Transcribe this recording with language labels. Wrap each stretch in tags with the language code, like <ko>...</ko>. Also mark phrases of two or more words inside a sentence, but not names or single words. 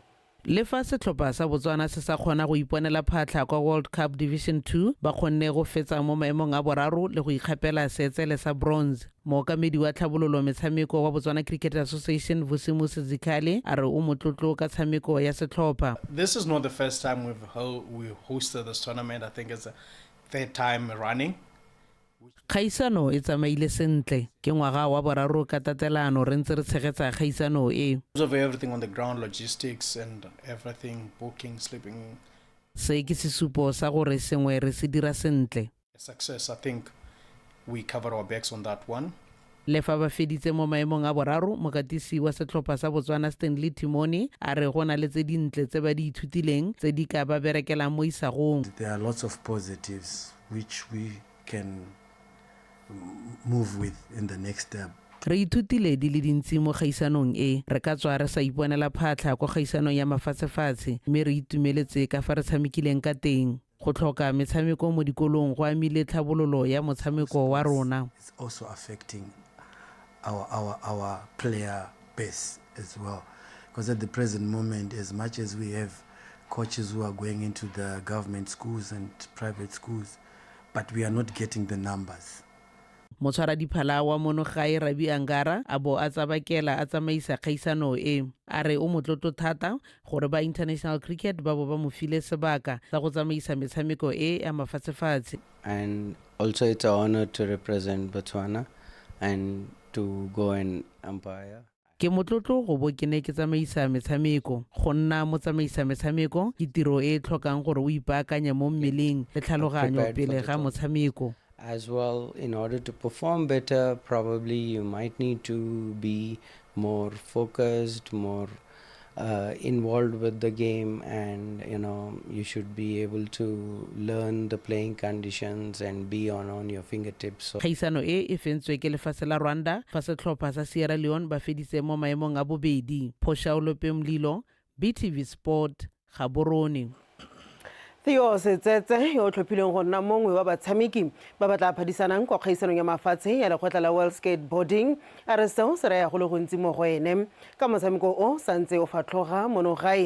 <tn>Le fa setlhopha sa Botswana se sa kgona go iponela phatlha kwa World Cup Division 2 ba kgonne go fetsa mo maemong a boraro le go ikgapela seetsele sa bronze. Mookamedi wa tlhabololo metshameko wa Botswana Cricket Association Vusimusi Zikhali a re o motlotlo ka tshameko ya setlhopha.</tn> <en>This is not the first time we hosted this tournament. I think it's the third time running.</en> <tn>Kgaisano e tsamaile sentle ke ngwaga wa boraro ka tatelano re ntse re tshegetsa kgaisano e.</tn> <en>Of everything on the ground, logistics and everything, booking, sleeping.</en> <tn>Se ke sesupo sa gore sengwe re se dira sentle.</tn> <en>Success, I think we covered our backs on that one.</en> <tn>Le fa ba feditse mo maemong a boraro mokatisi wa setlhopha sa Botswana Stanley Timoni a re gona le tse dintle tse ba di ithutileng tse di ka ba berekelang mo isagong.</tn> <en>There are lots of positives which we can move with in the next step.</en> <tn>Re ithutile di le dintsi mo kgaisanong e re ka tswa re sa iponela phatlha kwa kgaisanong ya mafatshefatshe mme re itumeletse ka fa re tshamekileng ka teng. Go tlhoka metshameko mo dikolong go amile tlhabololo ya motshameko wa rona.</tn> <en>It's also affecting our player base as well, because at the present moment, as much as we have coaches who are going into the government schools and private schools, but we are not getting the numbers.</en> <tn>Motshwara diphala wa mono gae Rabi Angara a bo a tsabakela a tsamaisa kgaisano e a re o motlotlo thata gore ba</tn> <en>international cricket</en> <tn>ba bo ba mo file sebaka sa go tsamaisa metshameko e ya mafatshefatshe.</tn> <en>And also it's an honor to represent Botswana and to go and umpire.</en> <tn>Ke motlotlo go bo ke ne ke tsamaisa metshameko go nna mo tsamaisa metshameko ke tiro e tlhokang gore o ipaakanye mo mmeleng le tlhaloganyo pele ga motshameko.</tn> <en>As well, in order to perform better, probably you might need to be more focused, more involved with the game, and you should be able to learn the playing conditions and be on your fingertips.</en> <tn>Kgaisano e fentswe ke lefatshe la Rwanda fa setlhopha sa Sierra Leone ba feditse mo maemong a bobedi. Phoshaolo Pemlilo, BTV Sport, Gaborone. Theo Setsetse yo tlhophileng go nna mongwe wa batshameki ba ba tla phadisanang kwa kgaisanong ya mafatshe ya lekgotla la World Skateboarding a re seo se raya go le gontsi mo go ene ka motshameko o santse o fatlhoga mono gae.</tn>